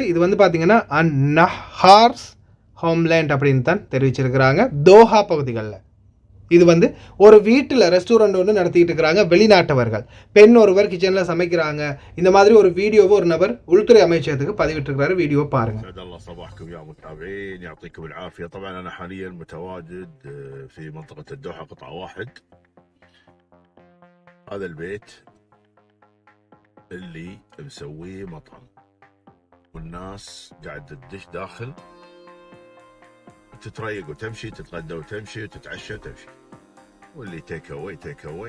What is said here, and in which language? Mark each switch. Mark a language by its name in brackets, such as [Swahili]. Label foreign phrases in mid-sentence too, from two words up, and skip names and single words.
[Tamil] இது வந்து பார்த்திங்கன்னா நஹார்ஸ் ஹோம்லேண்ட் அப்படின்னு தான் தெரிவிச்சிருக்கிறாங்க. தோஹா பகுதிகளில் இது வந்து ஒரு வீட்டில் ரெஸ்டாரண்ட் ஒன்று நடத்திட்டு இருக்கிறாங்க வெளிநாட்டவர்கள். பெண் ஒருவர் கிச்சனில் சமைக்கிறாங்க. இந்த மாதிரி ஒரு வீடியோவை ஒரு நபர் உள்துறை அமைச்சகத்துக்கு பதிவிட்டிருக்கிறாரு. வீடியோ பாருங்க. [Arabic] صباحكم يا متابعين، يعطيكم العافية. طبعا أنا حاليا متواجد في منطقة الدوحة قطعة 1. هذا البيت اللي مسويه مطعم. والناس قاعدة تدش داخل تتريق وتمشي، تتغدى وتمشي، وتتعشى وتمشي، واللي [English] take away take away.